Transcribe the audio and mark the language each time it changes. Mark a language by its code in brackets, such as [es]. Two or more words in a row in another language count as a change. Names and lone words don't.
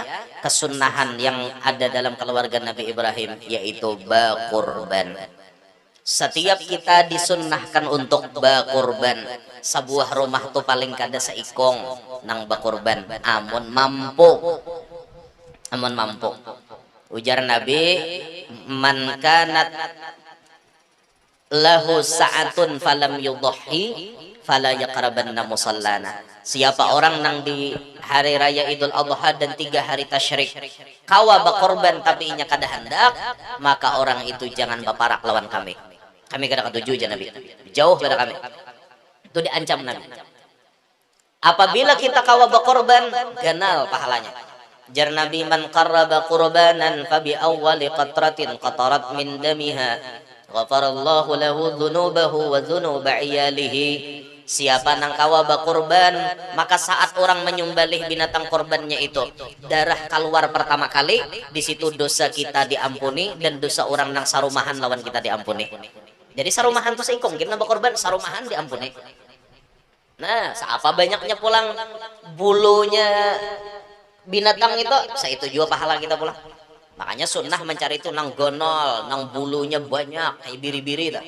[id] Kesunahan yang ada dalam keluarga Nabi Ibrahim yaitu bakurban. Setiap kita disunnahkan untuk bakurban. [bjn] Sebuah rumah tuh paling kada seikong nang bakurban. Amun mampu. Ujar Nabi, [ar] من كان له سعة فلم يضح فلا يقربن مصلانا. [bjn] Siapa orang nang di hari raya Idul Adha dan 3 hari tasyrik kawa bakorban tapi inya kada hendak, maka orang itu jangan baparak lawan kami. Kami kada ketuju aja Nabi. Jauh pada kami. Itu diancam Nabi. Apabila kita kawa bakorban, ganal pahalanya. [ar] Jar Nabi من قرب قربانا فبأول قطرة قطرت من دمها غفر الله له ذنوبه وذنوب عياله. [bjn] Siapa nang kawa bakurban, maka saat orang menyembelih binatang korbannya itu darah keluar pertama kali, di situ dosa kita diampuni dan dosa orang nang sarumahan lawan kita diampuni. Jadi sarumahan tuh seikong kita bakurban sarumahan diampuni. Nah, seapa banyaknya pulang bulunya binatang itu, saya itu juga pahala kita pulang. Makanya sunnah mencari itu nang gonol, nang bulunya banyak, kayak biri-biri dah.